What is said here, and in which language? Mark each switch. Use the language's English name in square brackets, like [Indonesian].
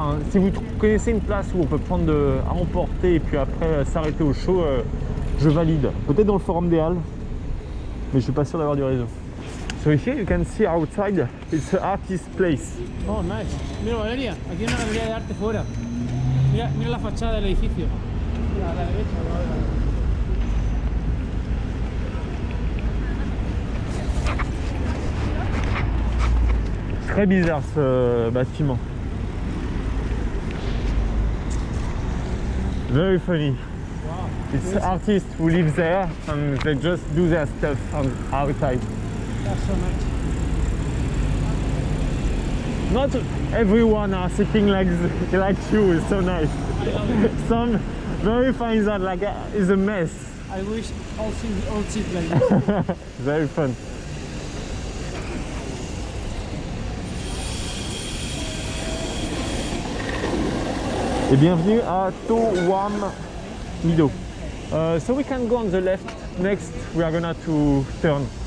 [French] Hein, si vous connaissez une place où on peut prendre à emporter et puis après s'arrêter au chaud, je valide. Peut-être dans le forum des Halles, mais je suis pas sûr d'avoir du réseau. [English] So here you can see outside, it's an artist place. Oh, nice. [Spanish] Mira, Valeria, aquí hay una galería de arte fuera. Mira, mira la fachada del edificio. Mira, a la derecha. [French] Très bizarre ce bâtiment. [English] Very funny. Wow. It's artists who live there and they just do their stuff outside. That's so nice. Not everyone are sitting like you. It's so nice. Some very find that like it's a mess. I wish all sit like this. Very fun. [French] Et bienvenue à Towam Mido. [English] So we can go on the left. Next we are gonna to turn.